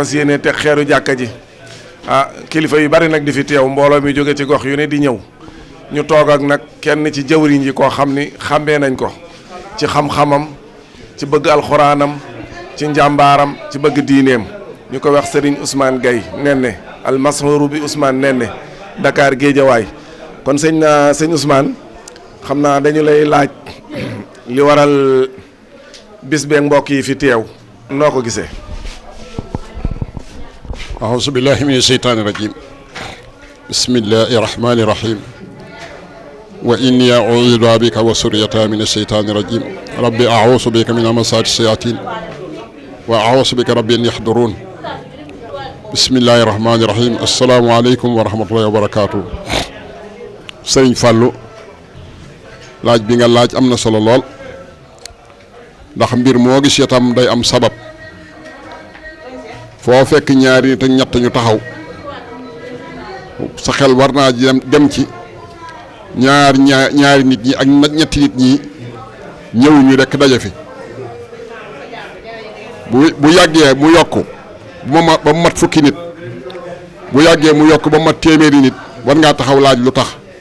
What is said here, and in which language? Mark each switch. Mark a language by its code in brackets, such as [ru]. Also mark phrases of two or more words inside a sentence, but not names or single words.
[wo] fas yéene teg xeeru jàkka ji kilifa yu bari nag di fi teew mbooloo mi jóge ci gox yu ne di ñëw ñu toog ak nag kenn ci jëwriñ yi koo xam ni xàmmee nañ ko ci xam-xamam ci bëgg alxuraanam ci njàmbaaram ci bëgg diineem ñu ko wax Serigne Ousmane Gaye Nenne almashuru bi Ousmane Nenne Dakar Géejawaay kon sëñ Ousmane xam naa dañu lay laaj li waral bis beeg mbokk yi fi teew noo ko gisee. [ar] أعوذ بالله من الشيطان الرجيم بسم الله الرحمن الرحيم وإني أعوذ بك وسريتها من الشيطان الرجيم ربي أعوذ بك من همزات الشياطين وأعوذ بك ربي أن يحضرون بسم الله الرحمن الرحيم السلام عليكم ورحمة الله وبركاته [wo] Sëriñ Fallou laaj bi nga laaj am na solo lool ndax mbir moo gis itam day am sabab foo fekk ñaari nit ak ñett ñu taxaw sa xel war naa dem ci ñaari nit ñi ak ñetti nit ñi ñëwuñu rekk daje fi bu yàggee mu yokk ba mu mat fukki nit bu yàggee mu yokk ba mu mat téeméeri nit war ngaa taxaw laaj lu tax